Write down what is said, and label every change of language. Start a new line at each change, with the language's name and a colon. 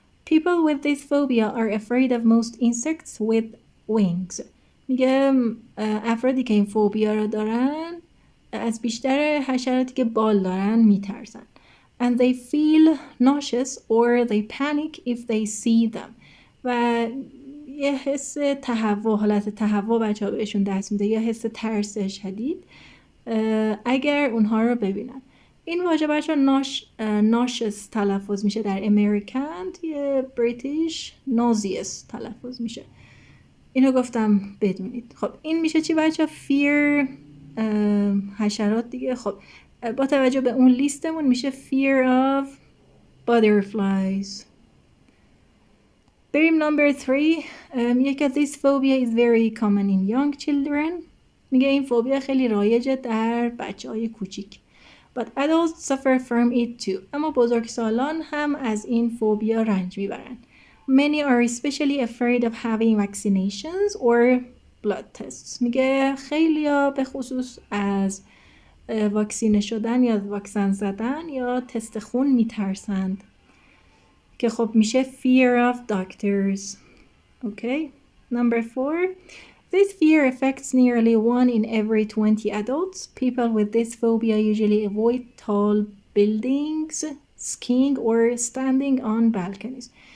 English: People with this phobia are afraid of most insects with wings.
Persian: میگه افرادی که این فوبیا رو دارن از بیشتر حشراتی که بال دارن میترسن.
English: and they feel nauseous or they panic if they see them.
Persian: و یه حس تهوع، حالت تهوع بچه ها بهشون دست میده یا حس ترس شدید اگر اونها رو ببینن. این واژه بچه ناشس تلفظ میشه در امریکن، یه بریتیش نازیس تلفظ میشه. اینو گفتم بدونید. خب این میشه چی بچه؟ fear حشرات دیگه. خب با توجه به اون لیستمون میشه
English: fear of butterflies. بریم number 3.
Persian: میگه که
English: this phobia is very common in young children.
Persian: میگه این فوبیا خیلی رایجه در بچه‌های کوچیک.
English: But adults suffer from it too.
Persian: اما بزرگسالان هم از این فوبیا رنج میبرن.
English: Many are especially afraid of having vaccinations or blood tests.
Persian: میگه خیلیا به خصوص از واکسینه شدن یا واکسن زدن یا تست خون میترسند که خب میشه
English: fear of doctors. Okay. Number 4. This fear affects nearly 1 in every 20 adults. People with this phobia usually avoid tall buildings, skiing or standing on balconies.